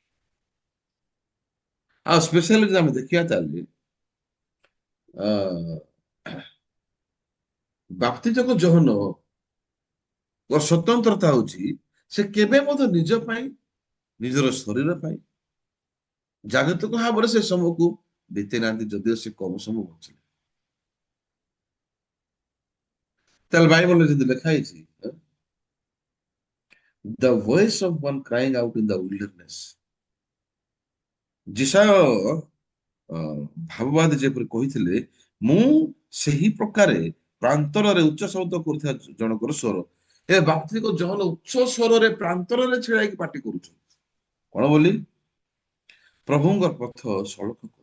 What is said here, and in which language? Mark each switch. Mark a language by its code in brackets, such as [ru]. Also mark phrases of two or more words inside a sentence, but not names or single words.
[or] ଆଉ ସ୍ପେଶାଲି ଯଦି ଆମେ ଦେଖିବା ତାହେଲେ ବାପ୍ତିଜକ ଯୋହନ ସ୍ୱତନ୍ତ୍ରତା ହଉଛି ସେ କେବେ ମଧ୍ୟ ନିଜ ପାଇଁ, ନିଜର ଶରୀର ପାଇଁ, ଜାଗତିକ ଭାବରେ ସେ ସମୟକୁ ବିତେଇ ନାହାନ୍ତି, ଯଦିଓ ସେ କମ ସମୟ ବଞ୍ଚିଲେ। ତାହେଲେ ବାଇବଲରେ ଯଦି ଲେଖା ହେଇଛି [en] the voice of one crying out in the wilderness, [or] ଯିଶାୟ ଭାବବାଦୀ ଯେପରି କହିଥିଲେ, ମୁଁ ସେହି ପ୍ରକାରେ ପ୍ରାନ୍ତରରେ ଉଚ୍ଚ ଶବ୍ଦ କରୁଥିବା ଜଣଙ୍କର ସ୍ୱର। ଏ ବାପ୍ତିଜକ ଯୋହନ ଉଚ୍ଚ ସ୍ୱରରେ ପ୍ରାନ୍ତରରେ ଛିଡାଇକି ପାଟି କରୁଛନ୍ତି କଣ ବୋଲି, ପ୍ରଭୁଙ୍କର ପଥ ସଳଖ କର।